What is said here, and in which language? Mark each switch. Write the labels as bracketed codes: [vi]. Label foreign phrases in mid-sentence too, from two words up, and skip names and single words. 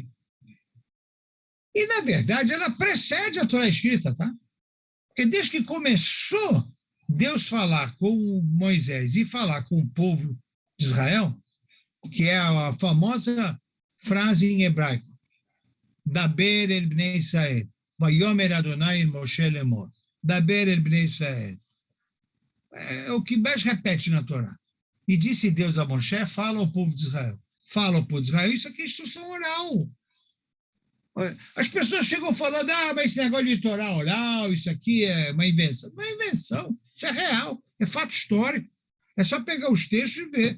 [pt] E, na verdade, ela precede a Torá escrita, tá? Porque desde que começou Deus falar com Moisés e falar com o povo de Israel, que é a famosa frase em hebraico, [he] דבר אל בני ישראל ויאמר ה' אל משה לאמר. דבר אל בני ישראל. [pt] É o que mais repete na Torá. E disse Deus a Moshe, fala ao povo de Israel. Fala ao povo de Israel, isso aqui é instrução oral. As pessoas ficam falando, mas esse negócio de Torá oral, isso aqui é uma invenção. Não é invenção, isso é real, é fato histórico. É só pegar os textos e ver.